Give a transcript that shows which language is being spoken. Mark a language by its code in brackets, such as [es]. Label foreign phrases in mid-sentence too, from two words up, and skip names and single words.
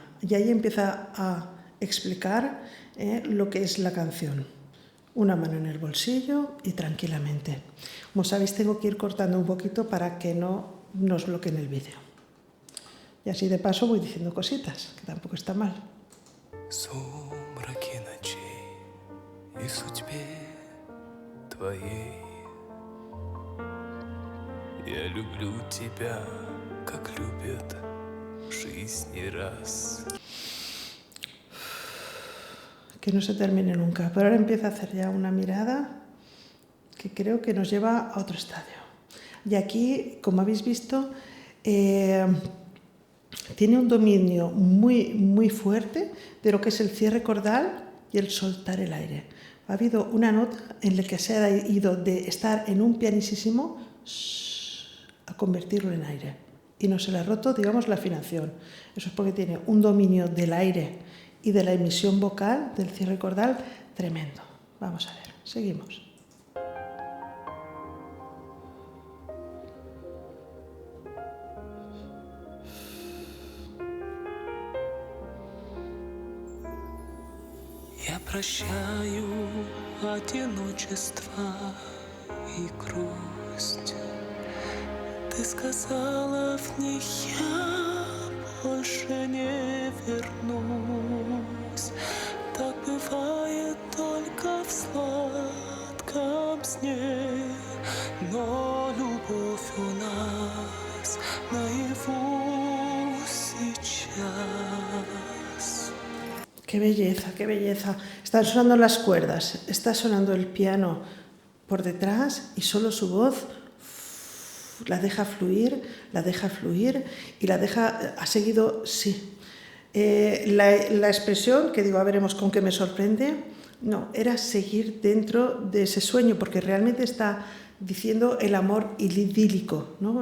[es] Y ahí empieza a explicar lo que es la canción. Una mano en el bolsillo y tranquilamente. Como sabéis, tengo que ir cortando un poquito para que no nos bloqueen el vídeo. Y así de paso voy diciendo cositas, que tampoco está mal. [ru] Сумраки ночей и судьбе твоей я люблю тебя, как любят в жизни раз. [es] Que no se termine nunca, pero ahora empieza a hacer ya una mirada que creo que nos lleva a otro estadio. Y aquí, como habéis visto, tiene un dominio muy fuerte de lo que es el cierre cordal y el soltar el aire. Ha habido una nota en la que se ha ido de estar en un pianísimo a convertirlo en aire. Y no se le ha roto, digamos, la afinación. Eso es porque tiene un dominio del aire y de la emisión vocal, del cierre cordal, tremendo. Vamos a ver, seguimos. [ru] Я прощаю одиночество и грусть. Ты сказала в них, я больше не вернусь. Так бывает только в сладком сне, но любовь у нас наяву сейчас. [es] ¡Qué belleza, qué belleza! Están sonando las cuerdas, está sonando el piano por detrás y solo su voz la deja fluir y la deja, ha seguido, sí. La expresión, que digo, a veremos con qué me sorprende, no, era seguir dentro de ese sueño, porque realmente está diciendo el amor idílico, ¿no?